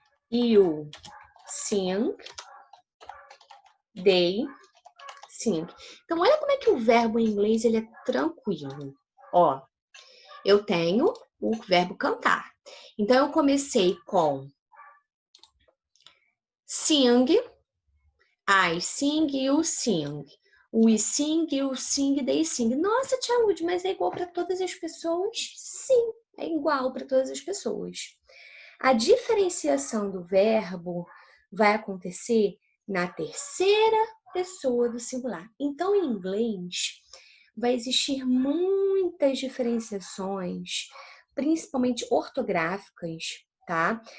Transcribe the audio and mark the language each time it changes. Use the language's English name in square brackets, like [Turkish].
[English] You sing. They sing. [Portuguese] Então, olha como é que o verbo em inglês ele é tranquilo. Ó, eu tenho o verbo cantar. Então, eu comecei com sing. [English] I sing, you sing. We sing, you sing, they sing. [Portuguese] Nossa, tia Lud, mas é igual para todas as pessoas? Sim, é igual para todas as pessoas. A diferenciação do verbo vai acontecer na terceira pessoa do singular. Então, em inglês, vai existir muitas diferenciações, principalmente ortográficas, tá?